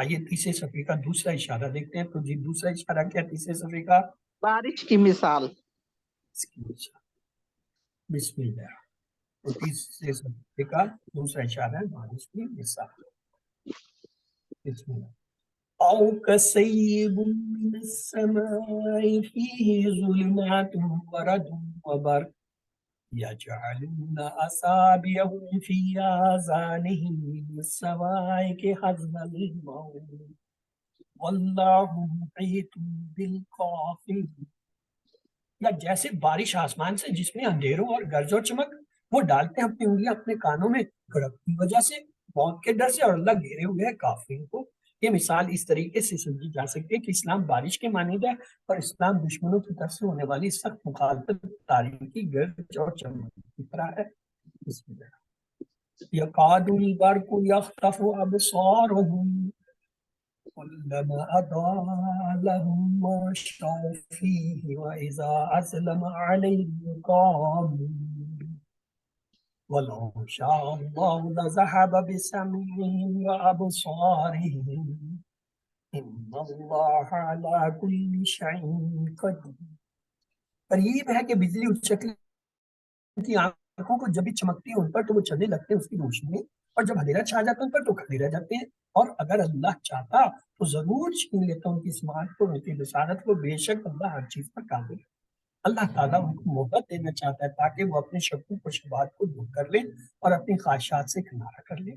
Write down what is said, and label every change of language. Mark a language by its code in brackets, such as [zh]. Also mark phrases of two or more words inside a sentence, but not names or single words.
[ur] آئیے تیسرے صفے کا دوسرا اشارہ دیکھتے ہیں۔ تو جی دوسرا اشارہ کیا ہے تیسرے صفے کا? بارش کی مثال. بسم اللہ. تو تیسرے صفے کا دوسرا اشارہ ہے بارش کی مثال. [ar] بسم الله. أو كصيب من السماء فيه ظلمات ورعد وبرق يجعلون أصابعهم في آذانهم من الصواعق حذر الموت والله محيط بالكافرين. [ur] یا جیسے بارش آسمان سے جس میں اندھیروں اور گرج اور چمک، وہ ڈالتے ہیں اپنی انگلیاں اپنے کانوں میں گڑک کی وجہ سے، موت کے ڈر سے، اور اللہ گھیرے ہوئے ہے کافروں کو. یہ مثال اس طریقے سے سمجھی جا سکتی ہے کہ اسلام بارش کے مانند ہے اور اسلام دشمنوں کی طرف سے ہونے والی سخت مخالفت، تاریکی، گرج اور چمک کی طرح ہے. [ar] يكاد البرق يخطف أبصارهم كلما أضاء لهم مشوا فيه وإذا أظلم عليهم قاموا ولو شاء الله لذهب بسمعهم وأبصارهم إن الله على كل شيء قدير. [ur] قریب ہے کہ بجلی اچھلتی کی آنکھوں کو جب بھی چمکتی ہے ان پر تو وہ چلنے لگتے ہیں اس کی روشنی میں، اور جب اندھیرا چھا جاتا ہے ان پر تو کھڑے رہ جاتے ہیں. اور اگر اللہ چاہتا تو ضرور چھین لیتا ان کی سماعت کو، ان کی بصارت کو. بے شک اللہ ہر چیز پر قابل ہے۔ اللہ تعالیٰ ان کو محبت دینا چاہتا ہے تاکہ وہ اپنے شکوں کو شبہات کو دور کر لے اور اپنی خواہشات سے کنارہ کر لے.